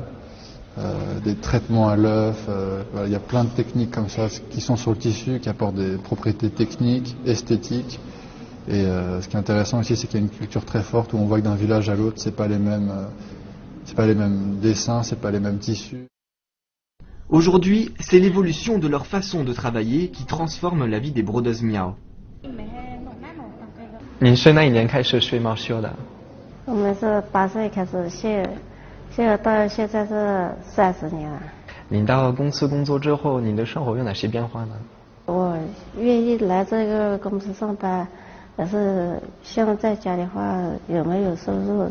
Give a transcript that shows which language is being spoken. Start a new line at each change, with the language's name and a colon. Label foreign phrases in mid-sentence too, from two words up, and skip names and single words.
French: Des traitements à l'œuf, il y a plein de techniques comme ça qui sont sur le tissu, qui apportent des propriétés techniques, esthétiques. Et ce qui est intéressant ici, c'est qu'il y a une culture très forte où on voit que d'un village à l'autre, c'est pas les mêmes dessins, c'est pas les mêmes tissus. Aujourd'hui, c'est l'évolution de leur façon de travailler qui transforme la vie des brodeuses Miao.
Chinese: 您是哪一年开始学毛绣的？我们是8岁开始绣到现在是30年了。您到公司工作之后，您的生活有哪些变化呢？我愿意来这个公司上班，但是像在家的话有没有收入？